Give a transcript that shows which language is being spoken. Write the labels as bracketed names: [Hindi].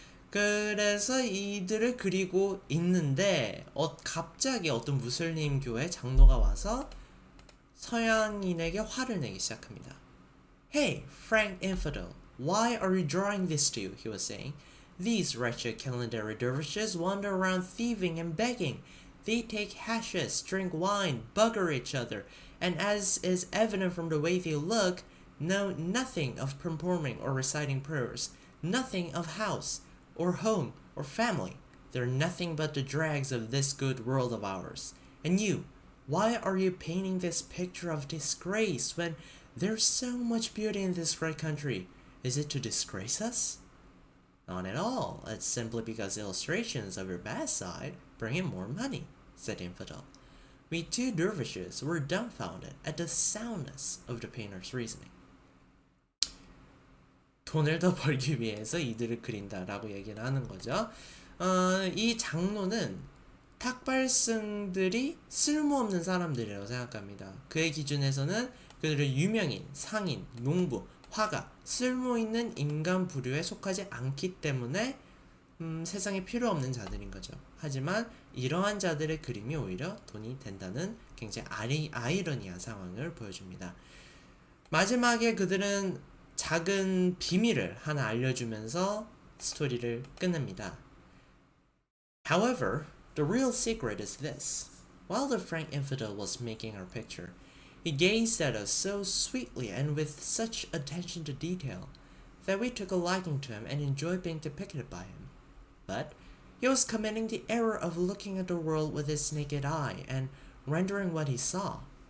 [Korean] 그래서 이들을 그리고 있는데 갑자기 어떤 무슬림 교회 장로가 와서 서양인에게 화를 내기 시작합니다. [English] Hey, Frank Infidel, why are you drawing this to? He was saying. These wretched calendary dervishes wander around thieving and begging. They take hashish, drink wine, bugger each other, and as is evident from the way they look, know nothing of performing or reciting prayers, nothing of house, or home, or family. They're nothing but the dregs of this good world of ours. And you, why are you painting this picture of disgrace when there's so much beauty in this great country? Is it to disgrace us? Not at all. It's simply because illustrations of your bad side bring in more money, said Infidel. We two dervishes were dumbfounded at the soundness of the painter's reasoning. [Korean] 돈을 더 벌기 위해서 이들을 그린다라고 얘기를 하는 거죠. 이 장로는 탁발승들이 쓸모없는 사람들이라고 생각합니다. 그의 기준에서는 그들은 유명인, 상인, 농부, 화가, 쓸모있는 인간 부류에 속하지 않기 때문에 세상에 필요 없는 자들인 거죠. 하지만 이러한 자들의 그림이 오히려 돈이 된다는 굉장히 아이러니한 상황을 보여줍니다. 마지막에 그들은 작은 비밀을 하나 알려주면서 스토리를 끝냅니다. [English] However, the real secret is this. While the frank infidel was making our picture, he gazed at us so sweetly and with such attention to detail that we took a liking to him and enjoyed being depicted by him. But he was committing the error of looking at the world with his naked eye and rendering what he saw.